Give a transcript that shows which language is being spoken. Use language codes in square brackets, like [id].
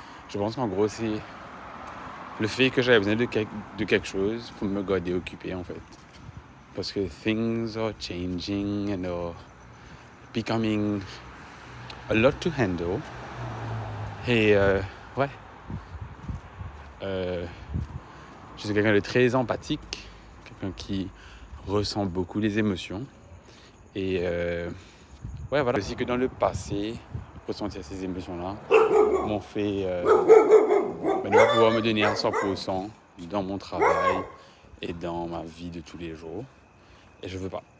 [fr] Je pense qu'en gros c'est le fait que j'avais besoin de quelque chose pour me garder occupé en fait. Parce que [en] things are changing and are becoming a lot to handle. [fr] Et ouais. Je suis quelqu'un de très empathique, quelqu'un qui ressent beaucoup les émotions. Et ouais, voilà. Aussi que dans le passé, ressentir ces émotions-là m'ont fait ne pas pouvoir me donner à 100% dans mon travail et dans ma vie de tous les jours. Et je veux pas.